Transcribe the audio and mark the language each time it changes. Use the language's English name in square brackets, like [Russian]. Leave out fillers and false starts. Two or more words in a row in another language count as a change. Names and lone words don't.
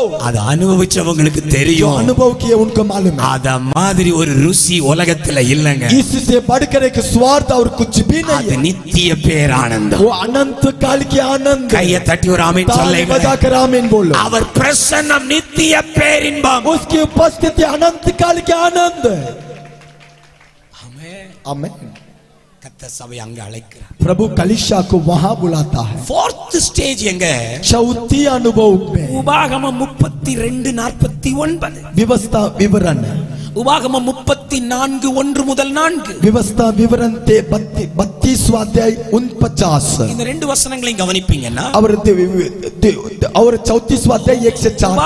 [Tamil] அது அனுபவிச்சவங்களுக்கு जो தெரியும். [Hindi] अनुभव किए उनको मालूम है. [Tamil] அத மாதிரி ஒரு ருசி உலகத்துல இல்லங்க. [Hindi] इससे बढ़कर एक स्वार्थ और कुछ भी नहीं [Tamil] அது है. நித்திய பேரானந்தம். [Hindi] वो अनंत काल की आनंद. [Tamil] கையை தட்டி ஒரு ஆமென் ताली சொல்லுங்க. [Hindi] बजाकर आमीन बोलो. [Tamil] அவர் பிரசன்னம் நித்திய பேரின்பம். [Hindi] उसकी उपस्थिति अनंत काल के आनंद. [Tamil] ஆமென். [Hindi] आमीन. [Tamil] கர்த்தர் சபை அங்க அழைக்கிறார். [Hindi] प्रभु कलीसिया को वहां बुलाता है. [Tamil] 4th ஸ்டேஜ் எங்க? [Hindi] चौथी अनुभव में [Tamil] உபாகமம் 32:49. [Hindi] व्यवस्था विवरण. [Tamil] உபாகமம் 34:1 முதல் 4. [Hindi] व्यवस्था विवरण 32वां अध्याय 49. [Tamil] இந்த 2 வசனங்களையும் கவனிப்பீங்கன்னா [Hindi] और 34वां अध्याय 1 से 4 तक.